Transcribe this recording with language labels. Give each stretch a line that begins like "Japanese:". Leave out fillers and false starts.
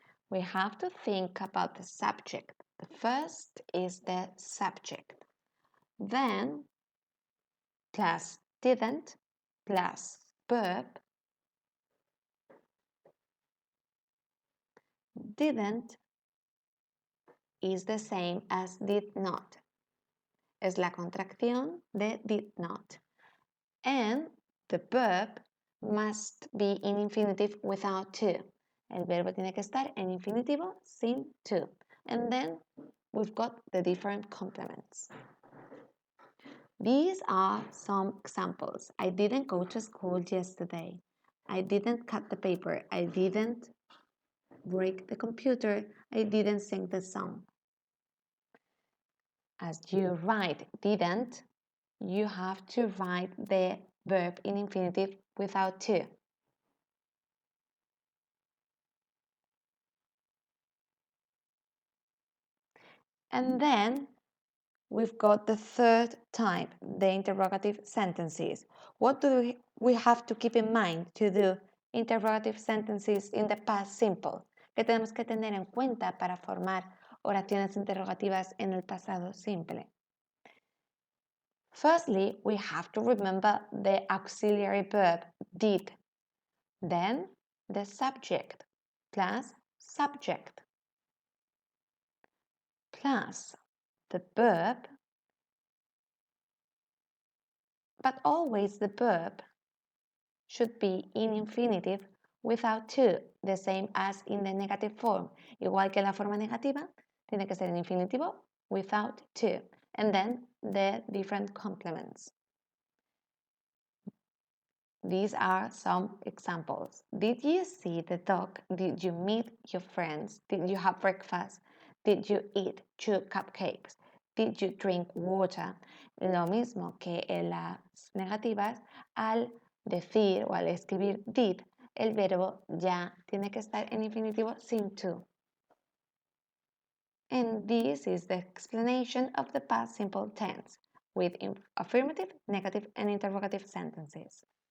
English: We have to think about the subject. The first is the subject. Then plus didn't plus verb. Didn't is the same as did not.
Spanish: Es la contracción de did not.
English: And the verb must be in infinitive without to.
Spanish: El verbo tiene que estar en infinitivo sin to.
English: And then we've got the different complements. These are some examples. I didn't go to school yesterday. I didn't cut the paper. I didn't break the computer. I didn't sing the song. As you write didn't, you have to write the verb in infinitive without to. And then we've got the third type, the interrogative sentences. What do we have to keep in mind to do interrogative sentences in the past simple?
Spanish: ¿Qué tenemos que tener en cuenta para formar oraciones interrogativas en el pasado simple?
English: Firstly, we have to remember the auxiliary verb did. Then the subject plus subject plus the verb, but always the verb should be in infinitive without to, the same as in the negative form.
Spanish: Igual que la forma negativa, tiene que ser en infinitivo
English: without to, and then the different complements. These are some examples. Did you see the dog? Did you meet your friends? Did you have breakfast? Did you eat 2 cupcakes? Did you drink water?
Spanish: Lo mismo que en las negativas, al decir o al escribir did, el verbo ya tiene que estar en infinitivo sin to.
English: And this is the explanation of the past simple tense with affirmative, negative, and interrogative sentences.